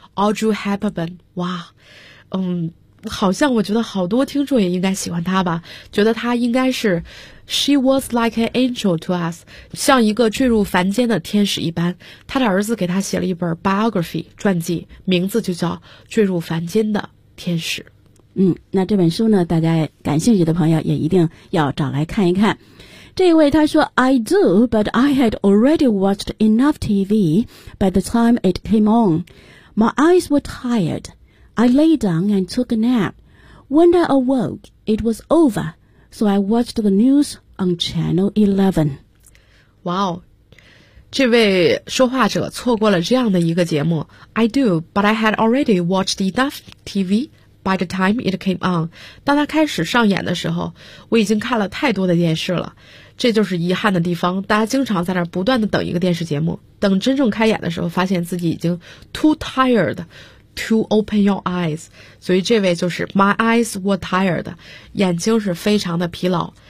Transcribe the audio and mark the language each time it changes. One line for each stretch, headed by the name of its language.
Chinese: Audrey Hepburn, 哇，好像我觉得好多听众也应该喜欢他吧，觉得他应该是
English: She was like an angel to us,
Chinese: 像一个坠入凡间的天使一般。他的儿子给他写了一本 biography, 传记，名字就叫坠入凡间的天使。那这本书呢，大家感兴趣的朋友也一定要找来看一看。这位他说
English: I do, but I had already watched enough TV by the time it came on. My eyes were tired. I lay down and took a nap. When I awoke, it was over, so I watched the news on Channel 11.
Chinese: Wow, 这位说话者错过了这样的一个节目。
English: I do, but I had already watched enough TV by the time it came on.
Chinese: 当它开始上演的时候，我已经看了太多的电视了。这就是遗憾的地方，大家经常在那儿不断的等一个电视节目，等真正开演的时候，发现自己已经
English: too tired,To open your eyes,
Chinese: 所以这位就是
English: My eyes were tired,
Chinese: 眼睛是非常的疲劳。